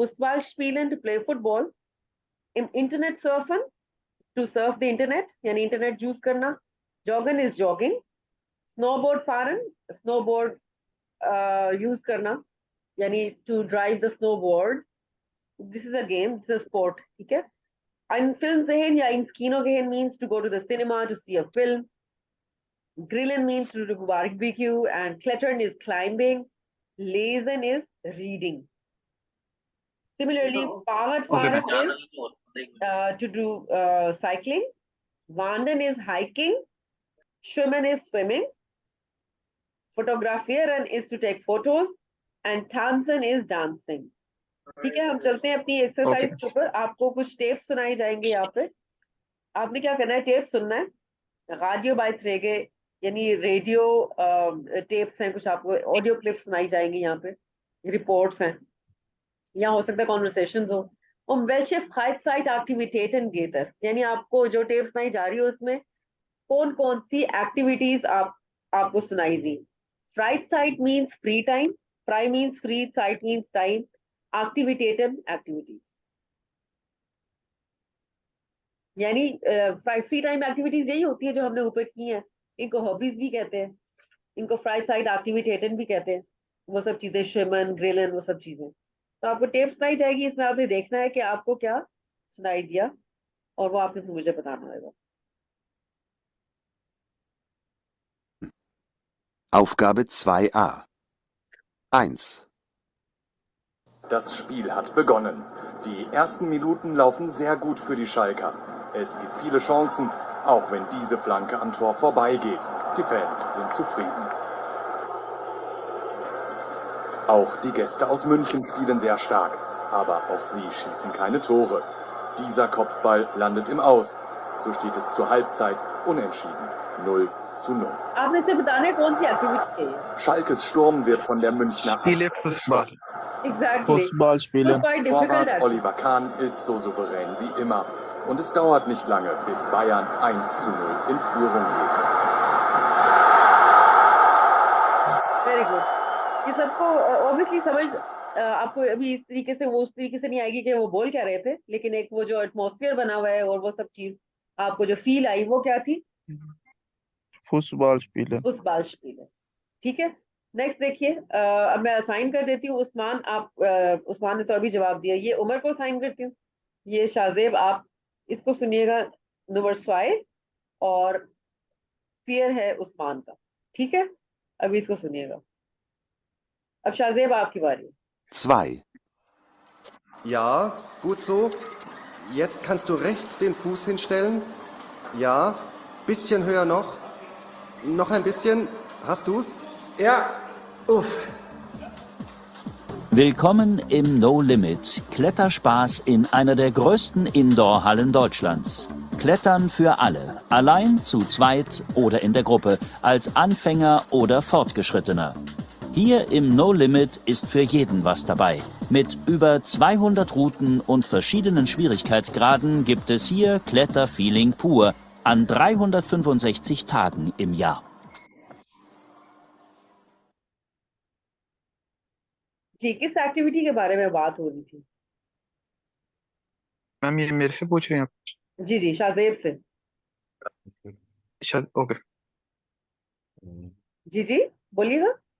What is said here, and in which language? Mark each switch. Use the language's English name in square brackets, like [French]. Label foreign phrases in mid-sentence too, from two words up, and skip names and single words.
[German] Fußball spielen, [English] to play football. [German] Internet surfen, [English] to surf the internet, [Hindi] यानी इंटरनेट यूज करना। [English] Joggen is jogging. [German] Snowboard fahren, [Hindi] स्नोबोर्ड यूज करना, यानी [English] to drive the snowboard, this is a game, this is sport, [Hindi] ठीक है. [German] Ein Film sehen, ja, ins Kino gehen [English] means to go to the cinema to see a film. Grillen means to do barbecue, and klettern is climbing. Lesen is reading. Similarly, Fahrradfahren is to do cycling. Wandern is hiking. Schwimmen is swimming. Fotografieren is to take photos. And tanzen is dancing. [Hindi] ठीक है, हम चलते हैं अपनी एक्सरसाइज के ऊपर. आपको कुछ टेप्स सुनाई जाएंगे यहाँ पे. आपने क्या करना है, टेप सुनना है. रेडियो बाय थ्रेगे, यानी [English] radio tapes [Hindi] हैं, कुछ आपको [English] audio clips [Hindi] सुनाई जाएंगी यहाँ पे, रिपोर्ट्स हैं, या हो सकता है कॉन्वर्सेशंस हो. [German] welche Freizeitaktivitäten geht es, [Hindi] यानी आपको जो टेप सुनाई जा रही हो उसमें कौन कौन सी एक्टिविटीज आपको सुनाई दी. [English] Freizeit means free time, frei means free, Zeit means time, Aktivitäten activities, [Hindi] यानी [English] free time activities [Hindi] यही होती है जो हमने ऊपर की हैं. इनको हॉबीज भी कहते हैं, इनको [German] Freizeit Aktivitäten [Hindi] भी कहते हैं. वो सब चीजें, शिमन, ग्रिलन, वो सब चीजें. तो आपको टेप सुनाई जाएगी, इसमें आपने देखना है कि आपको क्या सुनाई दिया, और वो आपने फिर मुझे बताना होगा. [German] Aufgabe 2a. 1. Das Spiel hat begonnen. Die ersten Minuten laufen sehr gut für die Schalker. Es gibt viele Chancen, auch wenn diese Flanke am Tor vorbeigeht. Die Fans sind zufrieden. Auch die Gäste aus München spielen sehr stark, aber auch sie schießen keine Tore. Dieser Kopfball landet im Aus. So steht es zur Halbzeit unentschieden. 0:0. [Hindi] आपने से बताने कौन सी एक्टिविटी है. [German] Schalkes Sturm wird von der Münchner Fußball. [English] Exactly. [German] Fußball spielen. [English] It's quite difficult [German] Torwart [English] actually. [German] Oliver Kahn ist so souverän wie immer. Und es dauert nicht lange, bis Bayern 1:0 in Führung geht. [English] Very good. [Hindi] ये सबको obviously समझ आपको अभी इस तरीके से, वो उस तरीके से नहीं आएगी कि वो बोल क्या रहे थे, लेकिन एक वो जो एटमॉस्फेयर बना हुआ है और वो सब चीज आपको जो फील आई, वो क्या थी. [German] Fußball spielen. Fußball spielen. [Hindi] ठीक है. नेक्स्ट देखिए, अब मैं असाइन कर देती हूँ. उस्मान, आप उस्मान ने तो अभी जवाब दिया. ये उमर को असाइन करती हूँ. ये शाहजेब, आप इसको सुनिएगा, नंबर 2, और फियर है उस्मान का. ठीक है, अभी इसको सुनिएगा. अब शाहजेब आपकी बारी. 2. [German] Ja, gut so. Jetzt kannst du rechts den Fuß hinstellen. Ja, bisschen höher noch. Noch ein bisschen. Hast du's? Ja, uff. Willkommen im No Limit, Kletterspaß in einer der größten Indoor-Hallen Deutschlands. Klettern für alle, allein, zu zweit oder in der Gruppe, als Anfänger oder Fortgeschrittener. Hier im No Limit ist für jeden was dabei. Mit über 200 Routen und verschiedenen Schwierigkeitsgraden gibt es hier Kletterfeeling pur an 365 Tagen im Jahr. [Hindi] जी, किस एक्टिविटी के बारे में बात हो रही थी. मैम ये मेरे से पूछ रहे हैं आप. जी जी, शाहजेब से. शायद ओके. जी जी, बोलिएगा.